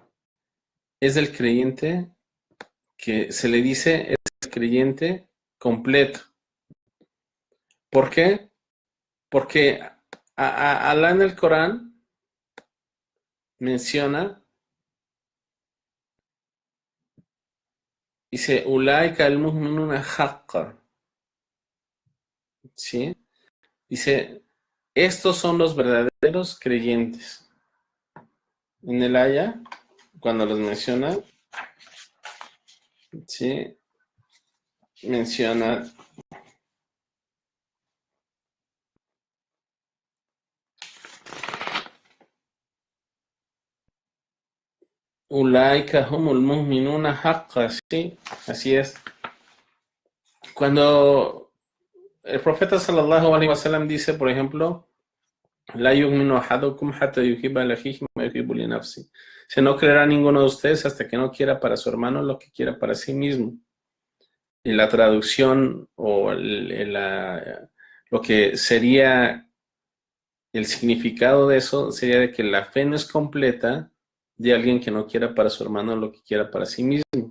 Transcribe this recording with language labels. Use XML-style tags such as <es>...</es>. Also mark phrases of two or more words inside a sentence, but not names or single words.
<es>Es del creyente que se le dice es el creyente completo. ¿Por qué? Porque Alá en el Corán menciona, dice,</es> <ar>أولئك المؤمنون حقا,</ar> <es>¿sí? Dice, estos son los verdaderos creyentes. En el aya, cuando los menciona, ¿sí? Menciona,</es> <ar>أولئك هم المؤمنون حقا,</ar> <es>¿sí? Así es. Cuando el profeta</es> <ar>صلى الله عليه وسلم</ar> <es>dice, por ejemplo,</es> <ar>لا يؤمن أحدكم حتى يحب لأخيه ما يحب لنفسه.</ar> <es>Se no creerá ninguno de ustedes hasta que no quiera para su hermano lo que quiera para sí mismo. Y la traducción o lo que sería el significado de eso sería de que la fe no es completa de alguien que no quiera para su hermano lo que quiera para sí mismo.</es>